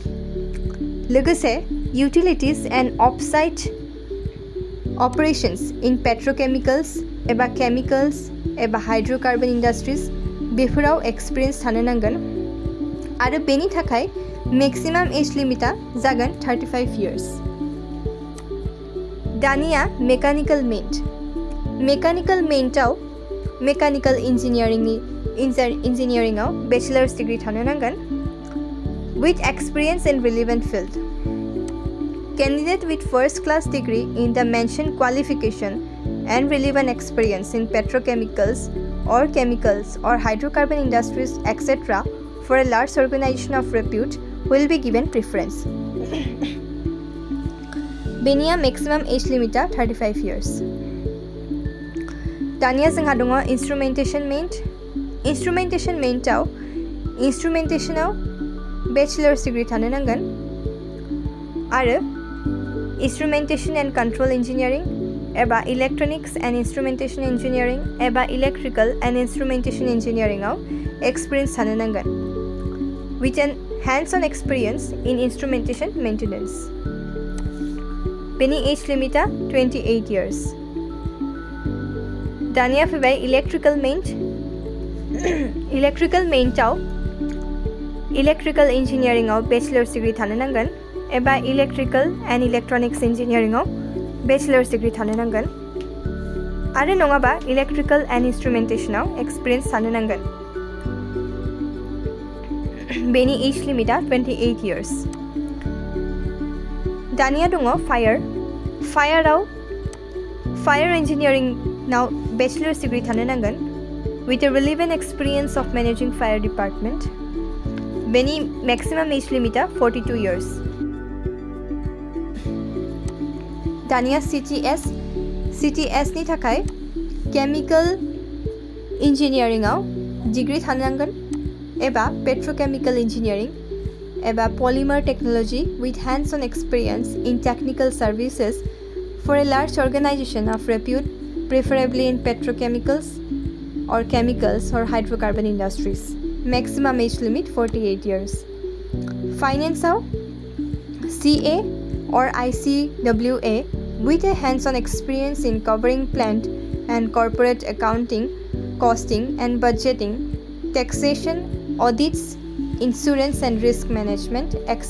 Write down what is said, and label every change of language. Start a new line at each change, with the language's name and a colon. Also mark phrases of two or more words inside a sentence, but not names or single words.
English: लोगोसे utilities and offsite operations in petrochemicals eba chemicals eba hydrocarbon industries beforao experience
Bodo: थानो नांगोन आरो बेनि थाखाय
English: maximum age limit-a jagon 35 years.
Bodo: दानिया
English: mechanical maint. mechanical maint-ao mechanical engineering-ao bachelor's degree
Bodo: थानो नांगोन
English: with experience in relevant field. Candidate with first class degree in the mentioned qualification and relevant experience in petrochemicals or chemicals or hydrocarbon industries etc. for a large organization of repute will be given preference. बेनिया maximum age limit 35 years.
Bodo: दानिया जोंहा दङ
English: instrumentation maint. Instrumentation maint-ao instrumentation-ao bachelor's degree
Bodo: थानो नांगोन आरो
English: instrumentation and control engineering eba electronics and instrumentation engineering eba electrical and instrumentation engineering-ao experience
Bodo: थानो नांगोन
English: with an hands on experience in instrumentation maintenance. beni age limit-a 28 years.
Bodo: दानिया फैबाय
English: electrical maint. electrical maint-ao electrical engineering-ao bachelor's degree
Bodo: थानो नांगोन
English: eba electrical and electronics engineering-ao bachelor's degree
Bodo: थानो नांगोन आरो नङाबा
English: electrical and instrumentation-ao experience
Bodo: थानो नांगोन।
English: beni age limit-a 28 years.
Bodo: दानिया दङ फायर।
English: fire engineering-ao bachelor's degree
Bodo: थानो नांगोन
English: with a relevant experience of managing fire department. बेनि maximum age limit 42 years.
Bodo: दानिया CTS नि थाखाय
English: chemical engineeringआव
Bodo: डिग्री थानो नांगोन
English: एबा petrochemical engineering एबा polymer technology with hands-on experience in technical services for a large organization of repute, preferably in petrochemicals or chemicals or hydrocarbon industries. Maximum age limit 48 years. Finance CA or ICWA with a hands-on experience in covering plant and corporate accounting, costing and budgeting, taxation, audits, insurance and risk management, etc.